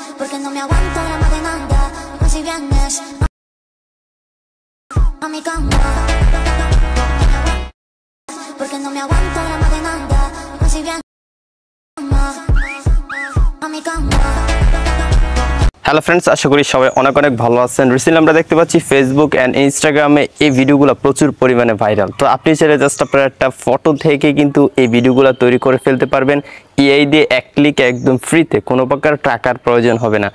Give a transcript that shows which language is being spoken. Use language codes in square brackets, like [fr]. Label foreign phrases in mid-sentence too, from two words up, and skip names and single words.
[es] porque no me aguanto drama de nada. Pues si vienes a mi cama, porque no me aguanto drama de nada. Pues si vienes a mi cama. [en] hello friends, [bn] আশা করি সবাই অনেক অনেক ভালো আছেন। রিসেন্টলি আমরা দেখতে পাচ্ছি ফেসবুক অ্যান্ড ইনস্টাগ্রামে এই ভিডিওগুলো প্রচুর পরিমাণে ভাইরাল। তো আপনি চাইলে জাস্ট আপনার একটা ফটো থেকে কিন্তু এই ভিডিওগুলো তৈরি করে ফেলতে পারবেন। এআই দিয়ে এক ক্লিক একদম ফ্রিতে, কোনো প্রকার টাকার প্রয়োজন হবে না।